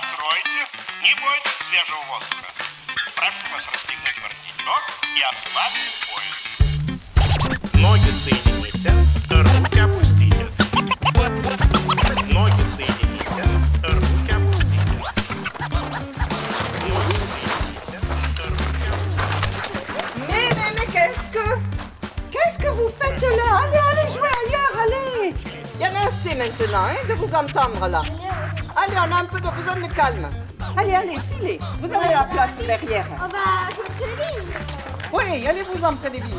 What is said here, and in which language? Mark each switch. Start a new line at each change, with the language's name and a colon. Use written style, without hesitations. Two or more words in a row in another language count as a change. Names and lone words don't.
Russian: не бойтесь свежего воздуха. Прошу вас расстегнуть воротничок и ослабить пояс. Ноги соедините, руки опустите. Ноги соедините, руки опустите. Ноги соедините, руки опустите.
French: Mais qu'est-ce que vous faites là? Allez jouer ailleurs, allez! Il y en a assez maintenant, hein, de vous entendre là. Allez, on a un peu de besoin de calme. Allez, filez. Vous avez la place derrière. On va jouer près des vignes. Oui, allez-vous-en près des vignes.